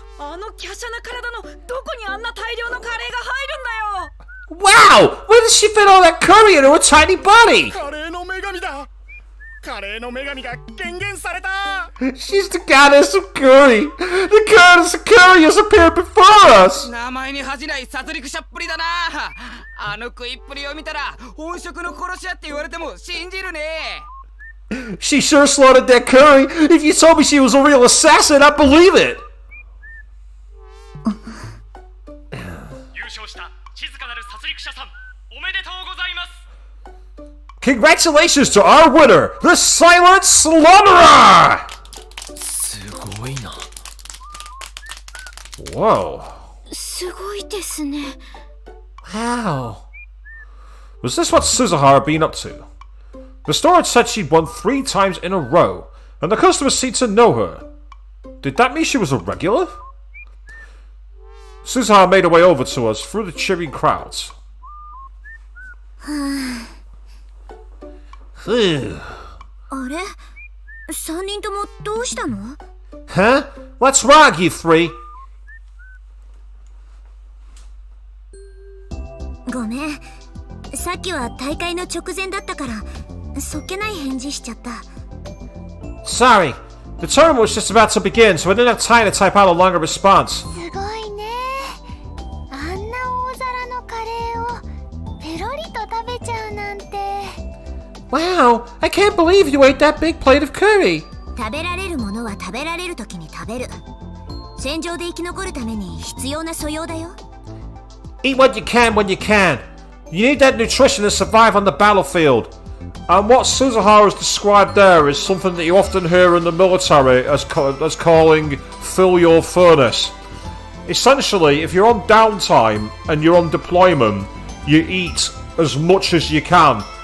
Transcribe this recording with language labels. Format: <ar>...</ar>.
<ja>あの華奢な体のどこにあんな大量のカレーが入るんだよ！</ja> <en>Wow! Where did she fit all that curry into her tiny body?</en> <ja>カレーの女神だ。カレーの女神が権限された。</ja> <en>She's the goddess of curry! The goddess of curry has appeared before us!</en> <ja>名前に恥じない殺戮者っぷりだな。あの食いっぷりを見たら本職の殺し屋って言われても信じるね。</ja> <en>She sure slaughtered that curry! If you told me she was a real assassin, I'd believe it!</en> <ja>優勝した静かなる殺戮者さん、おめでとうございます。</ja> <en>Congratulations to our winner, the Silent Slaughterer!</en> <ja>すごいな。</ja> <en>Whoa.</en> <ja>すごいですね。</ja> <en>Wow. Was this what Suzuha had been up to? The store had said she'd won 3 times in a row, and the customers seemed to know her. Did that mean she was a regular? Suzuha made her way over to us through the cheering crowds. Phew.</en> <ja>あれ3人ともどうしたの？</ja> <en>Huh? What's wrong, you 3?</en> <ja>ごめん。さっきは大会の直前だったからそっけない返事しちゃった。</ja> <en>Sorry. The tournament was just about to begin, so I didn't have time to type out a longer response.</en> <ja>すごいね。あんな大皿のカレーをペロリと食べちゃうなんて。</ja> <en>Wow, I can't believe you ate that big plate of curry.</en> <ja>食べられるものは食べられる時に食べる。戦場で生き残るために必要な素養だよ。</ja> <en>Eat what you can when you can. You need that nutrition to survive on the battlefield. And what Suzuha has described there is something that you often hear in the military as calling fill your furnace. Essentially, if you're on downtime and you're on deployment, you eat as much as you can.</en>